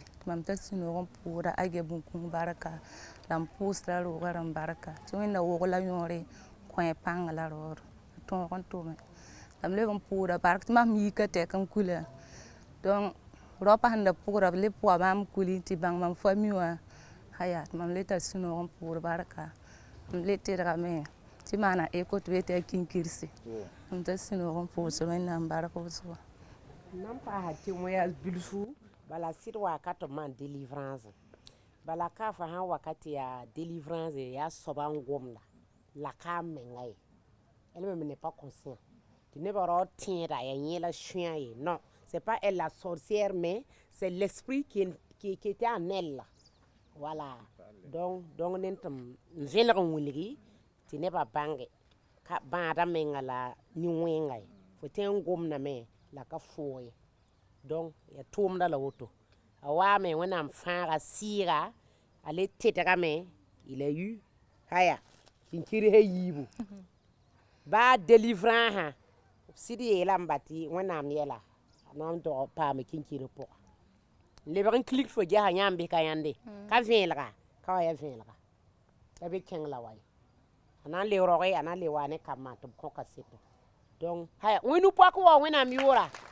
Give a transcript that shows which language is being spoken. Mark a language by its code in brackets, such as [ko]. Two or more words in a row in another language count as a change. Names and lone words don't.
[mos] tɩ mam tar sũ-noog n pʋʋda agɛ bũmb-kũum barka la m pʋʋsda roogã rãmb barka tɩ wẽnna wogla yõore kõ pãng la raoor tõog n tʋme la m leb n pʋʋda bark tɩ mam yika tɛk n kula donc raopã sẽn da pʋgra b le pʋga maam kuli tɩ bãng mam famille wã aya tɩ mam le tar sũ-noog n pʋʋd barka m le tɩdgame tɩ maana éco tɩ be tɩ a kinkirse m tar sũ-noog n pʋʋsd wẽnnaam bark wʋsgo nan paasa témoignage bilfu bala sɩd wakat n maan délivrance bala ka fa sãn wakat tɩ yaa délivrance yaa soaba n gomda la ka n menga ye [fr] elle-même n'est pas conscient [mos] tɩ nebã rao tẽeda yaa yẽ la sũyã [fr] ye non c'est pas elle la sorcière mais c'est l'esprit qui était en elle voilà donc [mos] nen tɩ m vẽlg n wilgi tɩ nebã bãnge ka bãada menga la nin-wẽnga ye fo tõe n gomdame la ka fʋʋg ye donc ya tʋʋmda la woto a waame wẽnnaam fãaga sɩɩga a le tɩdgame [fr] il a eu [mos] aya kinkirsa yiibu baa délivrãnsã sɩd yeela n ba tɩ wẽnnaam yɛla a na n dog paame kinkirã pʋga n lebg n klik fo gesa yãmb bɩ ka yãnde ka vẽelga ka wa ya vẽelga la be kẽng la wa ye a na n le roge a na n le wa ne kambã tɩ b kõ kaseto donc haya wẽnu poak wa wẽnnaam yʋʋra